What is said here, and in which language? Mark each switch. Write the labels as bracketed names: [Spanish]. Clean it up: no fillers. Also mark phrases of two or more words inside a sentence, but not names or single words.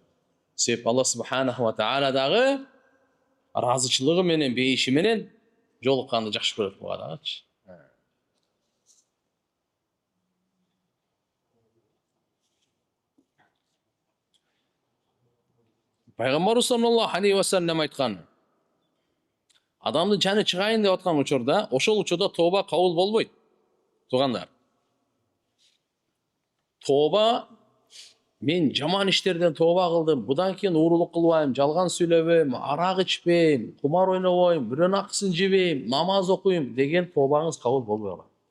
[Kyrgyz] Себеп Алла [Arabic] سبحانه وتعالى [Kyrgyz] дагы разычылыгы менен, бейиши менен жолукканды жакшы көрөт буга дагычы. Пайгамбар [Arabic] صلى الله عليه وسلم [Kyrgyz] айткан: адамдын жаны чыгайын деп аткан учурда, ошол учурда тооба кабыл болбойт. Туугандар. Тооба, мен жаман иштерден тооба кылдым, будан кийин уурулук кылбайм, жалган сүйлөбөйм, арак ичпейм, кумар ойнобойм, бирөөнүн акысын жебейм, намаз окуйм деген тообаңыз кабыл болбой калат.